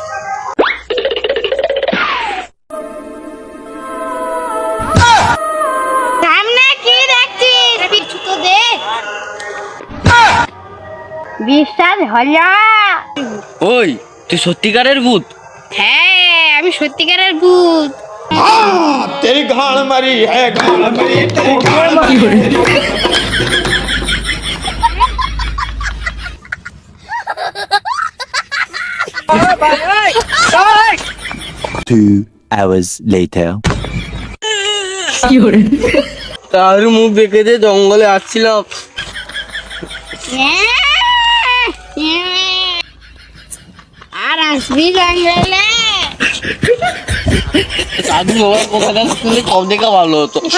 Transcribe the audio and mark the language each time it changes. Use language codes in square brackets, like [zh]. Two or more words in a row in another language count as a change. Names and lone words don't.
[bn] সামনে কি দেখছিস? পিছু তো দেখ। বিশ্বাস হলো? ওই, তুই সত্যিকারের ভূত? হ্যাঁ, আমি সত্যিকারের ভূত। [hi] तेरी गाड़ मरी है, गाड़ मरी, तेरी गाड़ मरी। [en] Two hours later. [bn] তার মুখ দেখে যে জঙ্গলে আসছিলাম। আর আসবি জঙ্গলে? সাধু বাবার কথাটা শুনলে কম দেখা ভালো হতো।